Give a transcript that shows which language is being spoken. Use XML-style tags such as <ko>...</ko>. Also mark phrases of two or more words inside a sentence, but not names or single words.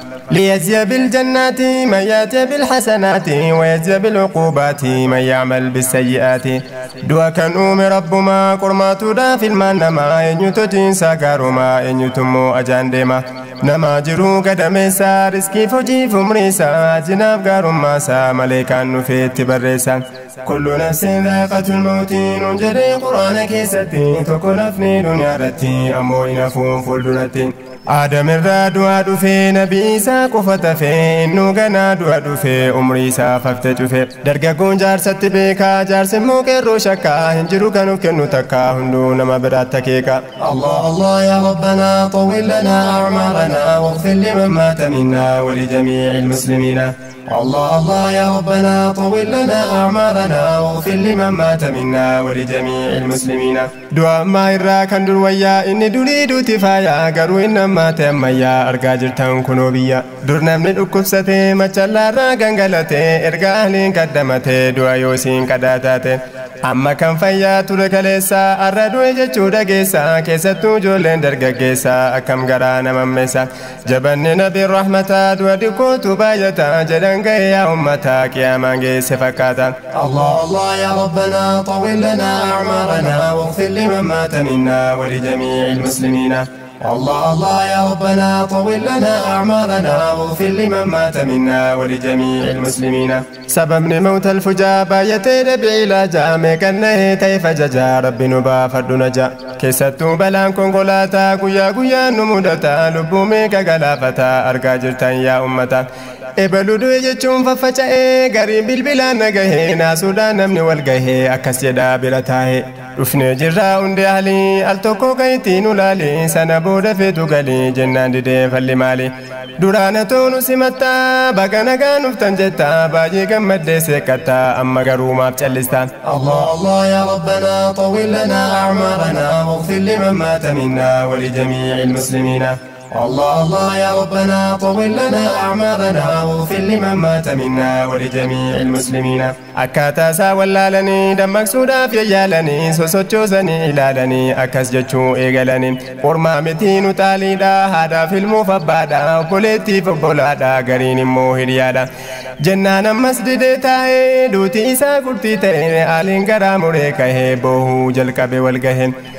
<ar>ليجزي بالجنات من يأتي بالحسنات، ويجزي بالعقوبات من يعمل بالسيئات.</ar> <om>Du'a kan uume Rabbuma, qormaatuudha filmaan namaa, eenyutu tiinsa gaaruma, eenyutummoo ajaan deema. Nama jiru gadameessa, riskiif hojiif umrii isaa, jinaaf gaarummaa isaa, maleekaan dhufeetti barreessa.</om> <ar>كل نفس ذائقة الموت،</ar> <om>nuun jedhee Qur'aana keessatti, tokko nafni duniyaa irratti, ammoo hin hafuun fuulduratti. Aadam irraa du'aa dhufee, Nabi Isaa qofa tafee, innuu ganaa du'a dhufee, umrii isaa fafte cufe. Dargaggoon jaarsatti beekaa, jaarsi immoo qeerroo shakkaa, hin jiru kan of kennu takka, hunduu nama biraatti akeeka.</om> <ar>الله الله يا ربنا، طول لنا أعمارنا، واغفر لمن مات منا ولجميع المسلمين. الله الله يا ربنا، طول لنا أعمارنا، واغفر لمن مات منا ولجميع المسلمين.</ar> <om>Du'a ammaa irraa kan dur wayyaa, inni durii duuti faayaa, garuu inni ammaa ta'e ammayyaa, argaa jirtan kunoo biyya. Dur namni dhukkubsatee, machallarraa gangalatee, erga ahliin kaddamatee, du'a yoo siin qadaa taate. Amma kan fayyaa ture kaleessa, arra du'e jechuu dhageessa, keessattuu ijoolleen dargaggeessa, akkam garaa nama ammeessa. Jabanni Nabi Rahmataa, du'a dhikkootu baay'ata, jedhan ga'e yaa ummata, qiyaamaan geesse fakkaata.</om> <ar>الله الله يا ربنا، طول لنا أعمارنا، واغفر لمن مات منا ولجميع المسلمين. الله الله يا ربنا، طول لنا أعمارنا، واغفر لمن مات منا ولجميع المسلمين.</ar> <om>Sababni</om> <ar>موت الفجاءة</ar> <om>baay'atee dhabii ilaajaa, meeqan nahee ta'e fajajaa, Rabbi nu baafadhu na jaa. Keessattuu balaan konkolaataa guyyaa guyyaan nu mudata, lubbuu meeqa galaafata, argaa jirtan yaa ummata. Ebalu du'e jechuun faffaca'ee, gariin bilbilaan na gahee, naasuudhaan namni wal gahee, akkas jedhaa bira taa'ee. Dhufnee jirraa hundi ahlii, al tokko kayitii nu laali, sana booda feetu galii, jennaan didee falli maali? Duraan hatoo nu simatta, baga nagaa nuftan jetta, baay'ee gammaddee seeqatta, amma garuu maaf callista?</om> <ar>الله الله يا ربنا، طول لنا أعمارنا، واغفر لمن مات منا ولجميع المسلمين. الله الله يا ربنا، طول لنا أعمارنا، واغفر لمن مات منا ولجميع المسلمين.</ar> <om>Akkaataa isaa wallaalanii, dammaqsuudhaaf yayyaalanii, sosochoosanii ilaalanii, akkas jechuu eegalanii. Ormaa miti nu xaaliidha, haadhaaf ilmuuf abbaadha, obboleettiif obbolaadha, gariin immoo hiriyaadha. Jennaan ammas didee taa'ee, duuti isaa gurtii ta'e, aaliin garaa muree kahee, boohuu jalqabe wal gaheen.</om>